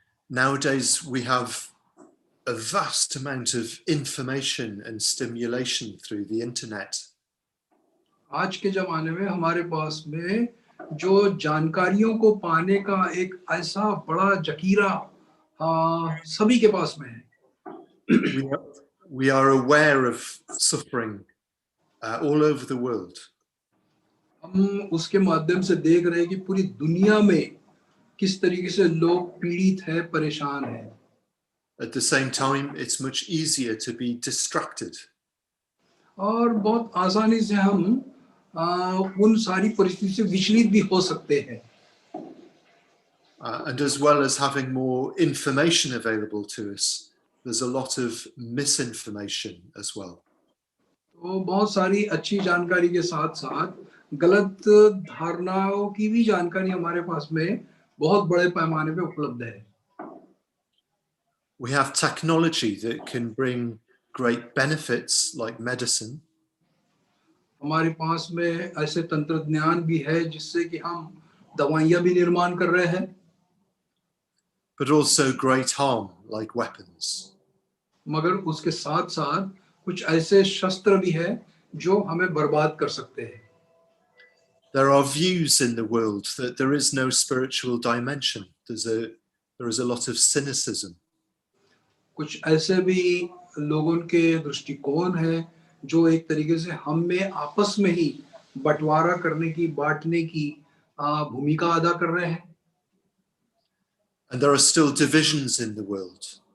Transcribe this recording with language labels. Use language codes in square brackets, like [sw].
[en] Nowadays, we have a vast amount of information and stimulation through the internet. [hi] आज के जमाने में हमारे पास में जो जानकारियों को पाने का एक ऐसा बड़ा जकीरा सभी के पास में है. [en] We are aware of suffering all over the world. [hi] हम उसके माध्यम से देख रहे हैं कि पूरी दुनिया में किस तरीके से लोग पीड़ित है, परेशान है. [en] At the same time, it's much easier to be distracted. [hi] और बहुत आसानी से हम उन सारी परिस्थिति से विचलित भी हो सकते हैं. [en] And as well as having more information available to us, there's a lot of misinformation as well. [hi] तो बहुत सारी अच्छी जानकारी के साथ साथ गलत धारणाओं की भी जानकारी हमारे पास में बहुत बड़े पैमाने पे उपलब्ध है. [en] We have technology that can bring great benefits like medicine. [hi] हमारे पास में ऐसे तंत्रज्ञान भी है जिससे कि हम दवाइयां भी निर्माण कर रहे हैं. [en] But also great harm like weapons. [hi] मगर उसके साथ साथ कुछ ऐसे शस्त्र भी है जो हमें बर्बाद कर सकते हैं. [en] There are views in the world that there is no spiritual dimension. There is a lot of cynicism. [hi] कुछ ऐसे भी लोगों के दृष्टिकोण है जो एक तरीके से हम में आपस में ही बंटवारा करने की, बांटने की भूमिका अदा कर रहे हैं. [en] And there are still divisions in the world.